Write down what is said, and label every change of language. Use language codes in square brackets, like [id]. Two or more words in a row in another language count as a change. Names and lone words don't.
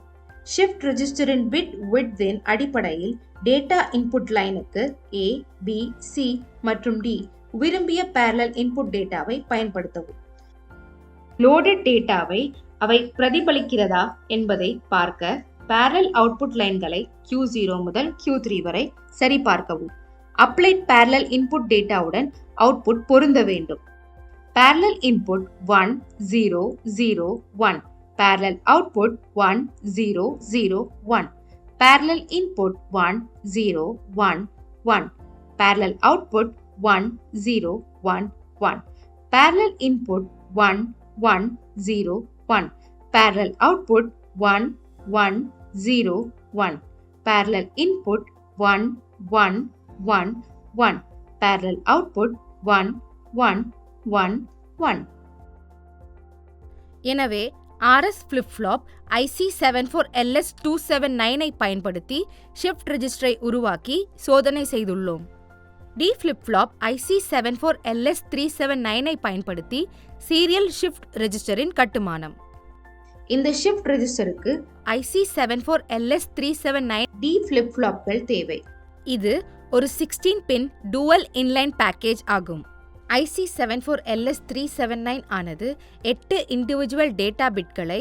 [en] shift registerin bit widththin [ta] அடிப்படையில் [en] data input linukku [ta] A, B, C மற்றும் D விரும்பிய [en] parallel input dataavai [ta] பயன்படுத்தவும். [en] loaded dataavai [ta] அவை பிரதிபலிக்கிறதா என்பதை பார்க்க [en] parallel output linegalai [ta] Q0 முதல் Q3 வரை சரிபார்க்கவும். [en] applied parallel input dataavudan [ta] அவுட்புட் பொருந்த வேண்டும். [en] Parallel input 1 0 0 1, parallel output 1 0 0 1, parallel input 1 0 1 1, parallel output 1 0 1 1, parallel input 1 1 0 1, parallel output 1 1 0 1, parallel input 1 1 1 1, parallel output 1 1 1 1. [ta] எனவே [en] RS flip-flop IC 74LS279 [ta] ஐ பயன்படுத்தி [en] shift registerai [ta] உருவாக்கி சோதனை செய்துள்ளோம். [en] D flip-flop IC 74LS379 [ta] ஐ பயன்படுத்தி [en] serial shift registerin [ta] கட்டுமானம். இந்த [en] shift registerukku [ta] IC 74LS379 [en] D flip-flopgal [ta] தேவை. இது ஒரு 16 பின் [en] dual inline package [ta] ஆகும். IC 74LS379 ஆனது 8 [en] individual data bitgalai